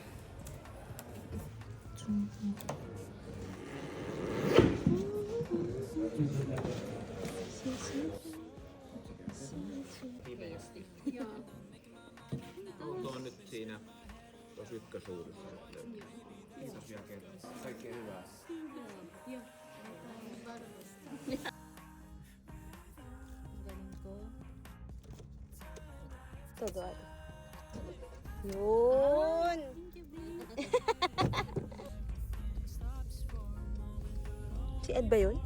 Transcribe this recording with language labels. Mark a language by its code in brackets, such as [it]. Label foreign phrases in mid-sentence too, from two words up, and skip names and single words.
[fi] Tuo on nyt siinä tuossa ykkösuudessa. Kiitos vielä kerran. Kaikkea hyvää. [tl] Galing ko. Tagad. Yun! Si Ed ba yun?